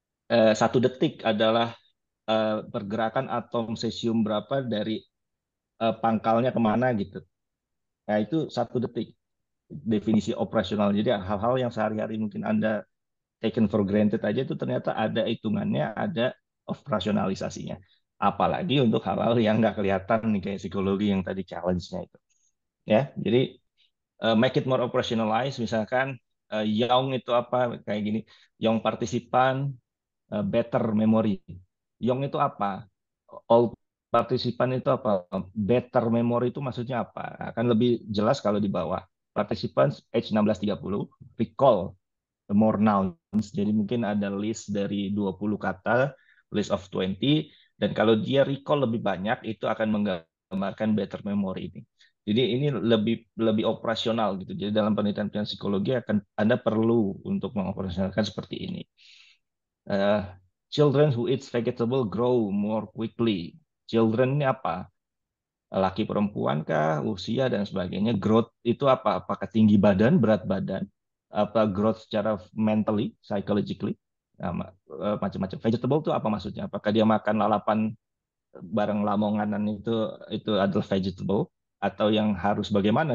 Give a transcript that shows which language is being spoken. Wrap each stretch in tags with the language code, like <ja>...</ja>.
<id>1 detik adalah pergerakan atom cesium berapa dari pangkalnya kemana gitu. Nah itu 1 detik definisi operasional. Jadi hal-hal yang sehari-hari mungkin Anda</id> <en>taken for granted</en> <id>aja itu ternyata ada hitungannya, ada operasionalisasinya. Apalagi untuk hal-hal yang nggak kelihatan nih kayak psikologi yang tadi challenge-nya itu. Ya, jadi</id> <en>make it more operationalized.</en> <id>Misalkan Young itu apa kayak gini,</id> <en>Young partisipan better memory.</en> <id>Young itu apa? All partisipan itu apa? Better memory itu maksudnya apa? Akan lebih jelas kalau di bawah.</id> <en>Participants age 16-30 recall more nouns.</en> <id>Jadi mungkin ada list dari 20 kata, list of 20, dan kalau dia recall lebih banyak, itu akan menggambarkan better memory ini. Jadi ini lebih lebih operasional gitu. Jadi dalam penelitian psikologi Anda perlu untuk mengoperasionalkan seperti ini.</id> <en>Uh, Children who eat vegetable grow more quickly.</en> <id>Children ini apa? Laki perempuan kah, usia dan sebagainya. Growth itu apa? Apakah tinggi badan, berat badan, apa growth secara mentally, psychologically, nah, macam-macam. Vegetable itu apa maksudnya? Apakah dia makan lalapan bareng lamonganan itu adalah vegetable atau yang harus bagaimana?</id>